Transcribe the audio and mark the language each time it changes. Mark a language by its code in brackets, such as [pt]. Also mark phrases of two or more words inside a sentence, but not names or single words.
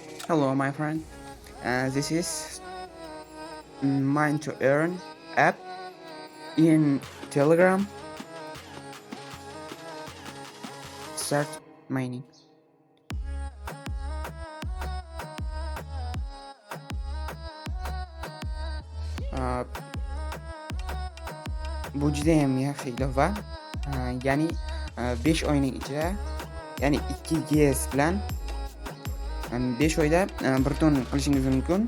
[en] Hello, my friend. This is Mine to Earn app in Telegram. Start mining. [uz] Bu juda ham yaxshi ilova. Ya'ni 5 oyning ichida, ya'ni 2 GS bilan 5 oyda 1 ton qilishingiz mumkin.